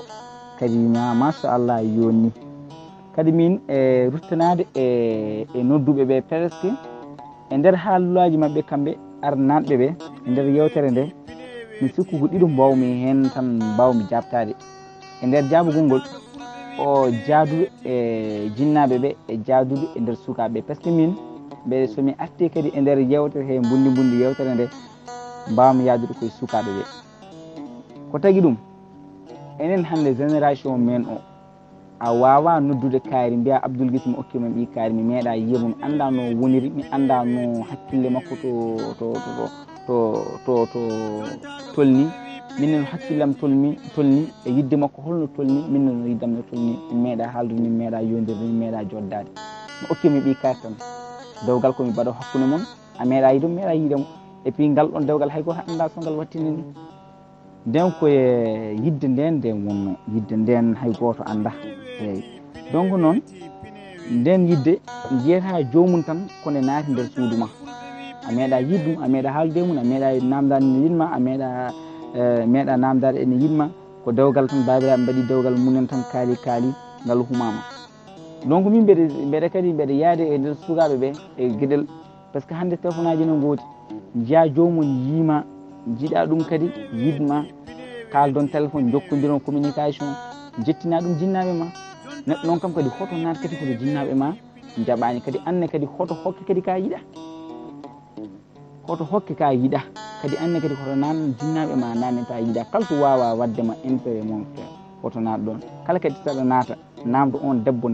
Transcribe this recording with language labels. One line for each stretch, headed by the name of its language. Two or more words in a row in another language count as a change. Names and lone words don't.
Fula: kadi machallah yonni kadi min e ruttanade e nodduɓe ɓe presque e nder haalullaji mabɓe kamɓe arnanɓe ɓe e nder yewtere nde mi sikku ko ɗiɗo mbawmi hen tan mbawmi jabtade e nder jabugol ngol o jaaduɗo e jinnaɓe ɓe e jaaduɗo e nder sukaɓe
French: par ce que
Fula: min ɓe somi arti kadi e nder yewtere he bundi yewtere nde mbawmi yaadude koye sukaɓe ɓe ko tagui ɗum enen hande génération men o a wawa noddude kaari mbiya Abdoul Guissé mi okkima ɓi kaari mi meeɗa yiyamo mi anda no woniri mi anda no hakkille makko to tolni minnen hakkillam tolni e yidde makko holno tolni minnen yiddam no tolni mi meeɗa haaldude mi meeɗa yondirde mi meeɗa joddade mi okkimi ɓi kar tan dewgal komi mbaɗo hakkude moon a meeɗa yidum meeɗa yiidemo et puis ngal ɗon dewgal hay goto anda so ngal wattini ni nden koye yidde nden nden wonno yidde nden hay goto anda eyyi donc noon nden yidde jeyata jomum tan kone naati nder suudu ma a meeɗa yiddum a meeɗa haaldude mum a meeɗa namdade ne yinma a meeɗa namdade ene yinma ko dewgal tan babiraɓe mbaɗi dewgal munen tan kaali ngal humama donc min mbeɗa kadi mbeɗa yaade e nder sukaɓe ɓe e gueɗel
French: par ce que
Fula: hande téléphone aji no goodi jiya jomum yiima jiiɗa ɗum kadi yidma kaaldon téléphone jokkodiron communication jettina ɗum jinnaɓe ma neɗɗo noon kam kadi hoto naat kadi koto jinnaɓe ma jaɓani kadi anne kadi hoto hokke kadi ka yiɗa hoto hokke ka yiɗa kadi anne kadi hoto nan jinnaɓe ma nanen ta yiɗa kala to wawa waddema
French: intérêt mon frère
Fula: hoto naat ɗon kala kadi saɗa naata namdo on debbo